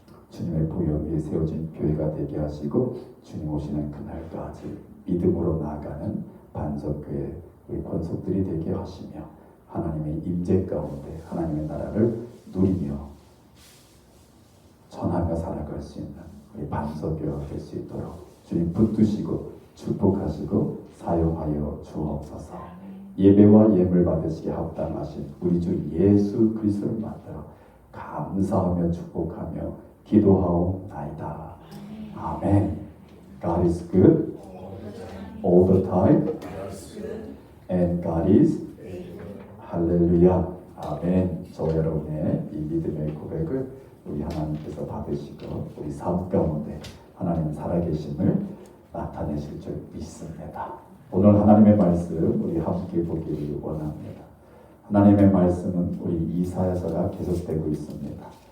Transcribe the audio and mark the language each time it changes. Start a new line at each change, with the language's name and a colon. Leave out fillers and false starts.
Korean: 주님의 보혈 위에 세워진 교회가 되게 하시고 주님 오시는 그날까지 믿음으로 나아가는 반석교회 우리 권속들이 되게 하시며 하나님의 임재 가운데 하나님의 나라를 누리며 전하며 살아갈 수 있는 우리 반석교회가 될 수 있도록 주님 붙드시고 축복하시고 사용하여 주옵소서. 예배와 예물 받으시게 합당하신 우리 주 예수 그리스도를 만나러 감사하며 축복하며 기도하옵나이다. 아멘.
English: God is good all the time and God is 할렐루야.
Korean: 아멘. 저 여러분의 이 믿음의 고백을 우리 하나님께서 받으시고 우리 삶 가운데 하나님 살아계심을 나타내실 줄 믿습니다. 오늘 하나님의 말씀 우리 함께 보기를 원합니다. 하나님의 말씀은 우리 이사야서가 계속되고 있습니다.